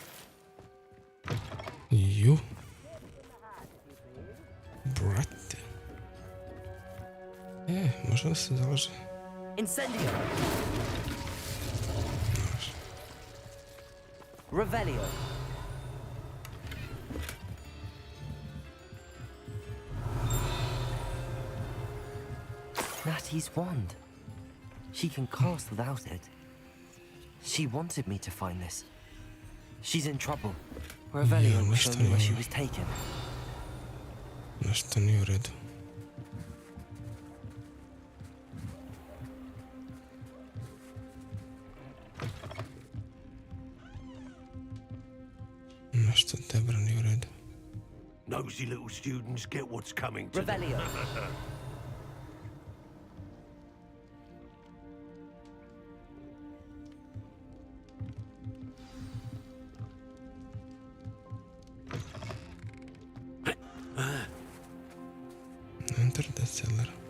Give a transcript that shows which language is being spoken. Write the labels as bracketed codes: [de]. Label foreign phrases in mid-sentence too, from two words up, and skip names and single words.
[sr] Ju. Brate. Možda da se zalaže. [en] Incendio. Revelio. Natty's wand. She can cast without it. She wanted me to find this. She's in trouble. Revelio will show me where she was taken. [sr] Nešto nije u redu. Nešto tebra nije u redu. [en] Nosy little students get what's coming to Revelio. them. Enter the cellar.